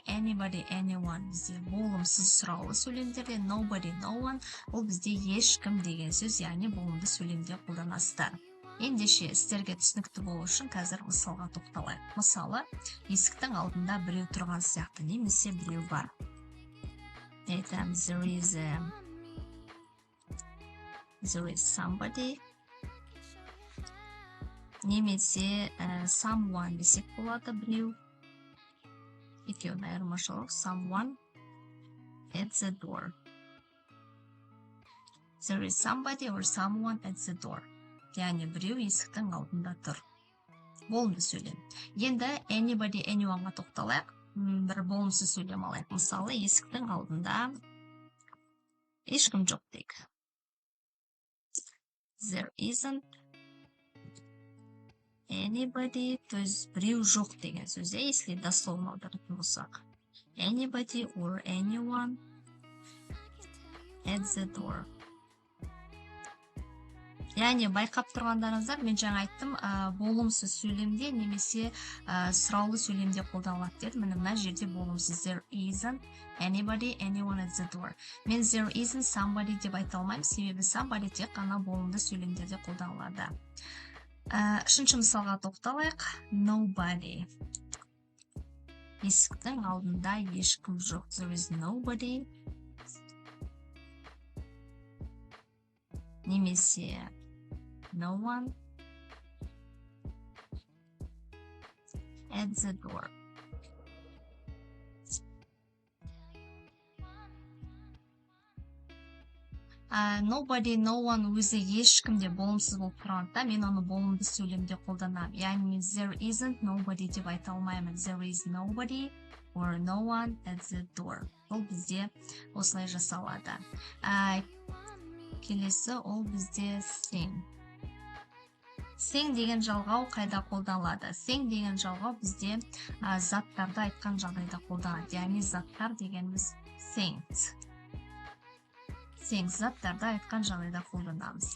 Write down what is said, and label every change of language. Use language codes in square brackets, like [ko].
[kk] Anybody, anyone бізде болымсыз сұраулы сөйлемдерде. Nobody, no one ол бізде ешкім деген сөз, яғни болымды сөйлемде қолданасыздар. Ендеше сіздерге түсінікті болу үшін қазір мысалға тоқталайық. Мысалы, есіктің алдында біреу тұрған сияқты, немесе біреу бар. Айтамыз, [en] there is somebody. [kk] Немесе someone десек болады біреу. Екеуінің айырмашылығы [en] someone at the door. There is somebody or someone at the door. [kk] Яғни біреу есіктің алдында тұр. Болымды сөйлем. Енді anybody, anyoneға тоқталайық. Бір болымсыз сөйлем алайық. Мысалы, есіктің алдында ешкім жоқ дейік. [en] There isn't anybody, [ru] то есть [kk] біреу жоқ деген сөз, [ru] если дословно [kk] аударатын болсақ. [en] Anybody or anyone at the door. [kk] Яғни байқап тұрғандарыңыздар, мен жаңа айттым, болымсыз сөйлемде немесе сұраулы сөйлемде қолданылады дедім. Міне мына жерде болымсыз [en] there isn't anybody, anyone at the door. [kk] Мен [en] there isn't somebody [kk] деп айта алмаймын, себебі somebody тек қана болымды сөйлемдерде қолданылады. Үшінші мысалға тоқталайық. [en] Nobody. [kk] Есіктің алдында ешкім жоқ. [en] There is nobody. Немесе no one at the door. [kk] Nobody, no one өзі ешкімде болымсыз болып тұрғанда, мен оны болымды сөйлемде қолданамын. Яғни [en] there isn't nobody [kk] деп айта алмаймын. [en] There is nobody or no one at the door. [kk] Ол бізде осылай жасалады. Келесі ол бізде thing. Thing деген жалғау қайда қолданылады? Thing деген жалғау бізде заттарды айтқан жағдайда қолданылады. Яғни заттар дегеніміз things. Things заттарды айтқан жағдайда қолданамыз.